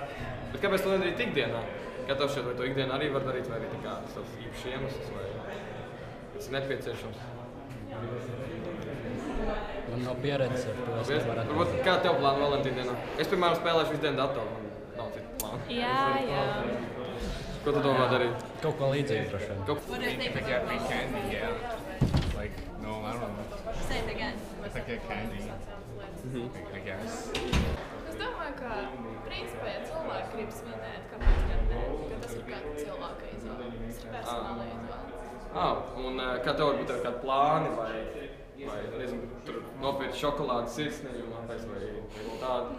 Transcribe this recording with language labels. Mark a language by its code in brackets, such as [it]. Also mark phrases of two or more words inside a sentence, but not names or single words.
[lv] Bet kāpēc to nedarīt ikdienā? Kā tev šķiet, vai to ikdienā arī var darīt, vai arī tā kā tas īpašs iemesls, vai tas ir nepieciešams? Man nav pieredzes ar to, es nevaru atbildēt. Varbūt kā tev plāna Valentīna dienā? Es, piemēram, spēlēšu visu dienu datoru, man nav citu plānu. Jā. Ko tu domā darīt? Kaut ko līdzīgu droši vien. [en] They get me candy, yeah. Like, no, I don't know. Say it again. It's like a candy, I guess. [lv] Es domāju, ka principā, ja cilvēki grib svinēt, kāpēc gan ne, ka tas ir kāda cilvēka izvēle. Tas ir personāla izvēle. Un kā tev varbūt ir kādi plāni vai nezinu, tur nopirkt šokolādes sirsniņu vai tādu?